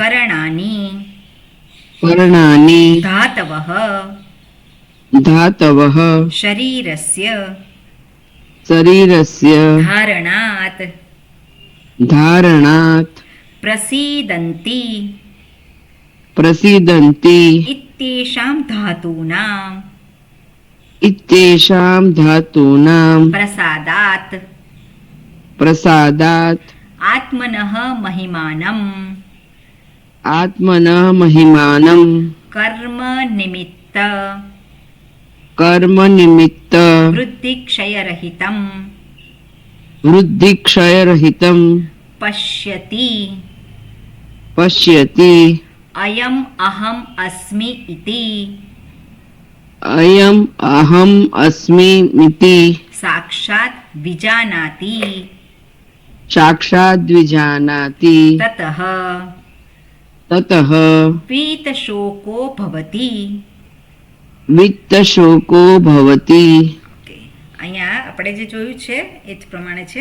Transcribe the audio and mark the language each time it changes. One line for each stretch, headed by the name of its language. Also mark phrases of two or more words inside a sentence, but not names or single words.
Sanskrit: करणानी धातवः शरीरस्य धारणात प्रसीदन्ति इत्येषां धातुनां प्रसादात आत्मनः મહિમાનં कर्म निमित्त वृद्धिक्षयरहितं वृद्धिक्षयरहितम પશ્યતિ પશ્યતિ अयम अहम अस्मि इति अयम अहम अस्मि मिति साक्षात विजानाति साक्षाद विजानाति તતઃ તતઃ पीतशोको भवति. वित्तशोको भवति.
Gujarati: ઓકે, અહીંયા આપણે જે જોયું છે એ જ પ્રમાણે છે.